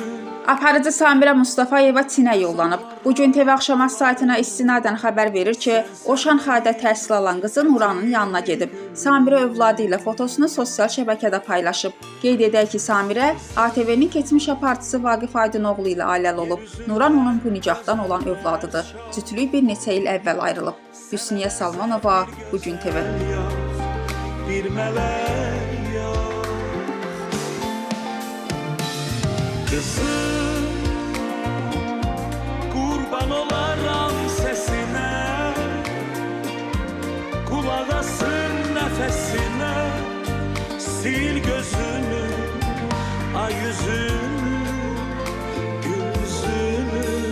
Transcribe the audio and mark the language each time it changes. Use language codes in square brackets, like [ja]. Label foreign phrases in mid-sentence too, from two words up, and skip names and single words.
[az] Aparıcı Samirə Mustafayeva Çinə yollanıb. Bugün TV Axşamaz saytına istinadən xəbər verir ki, o Şanxayda təhsil alan qızı Nuranın yanına gedib. Samirə övladı ilə fotosunu sosial şəbəkədə paylaşıb. Qeyd edək ki, Samirə ATV-nin keçmiş aparıcısı Vaqif Aydınoğlu ilə ailəli olub. Nuran onun bu nicahdan olan övladıdır. Cütlük bir neçə il əvvəl ayrılıb. Hüsniyə Salmanova, Bugün TV. [tr] Bir melek ya. Kızım, kurban olaram sesine, kulak asın nefesine, sil gözünü, ay yüzünü, gül yüzünü.